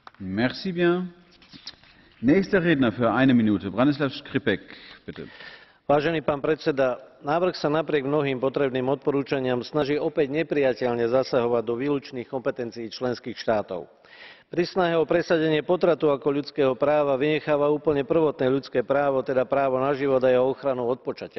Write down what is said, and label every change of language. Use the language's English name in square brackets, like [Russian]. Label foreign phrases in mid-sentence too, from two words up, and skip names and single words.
[French] Merci bien. [German] Nächster Redner für eine Minute, Branislav Škripek, bitte. [Slovak] Vážený pán predseda, návrh sa napriek mnohým potrebným odporúčaniam snaží opäť neprijateľne zasahovať do výlučných kompetencií členských štátov. Pri snahe o presadenie potratu ako ľudského práva vynecháva úplne prvotné ľudské právo, teda právo na život a jeho ochranu od počatia.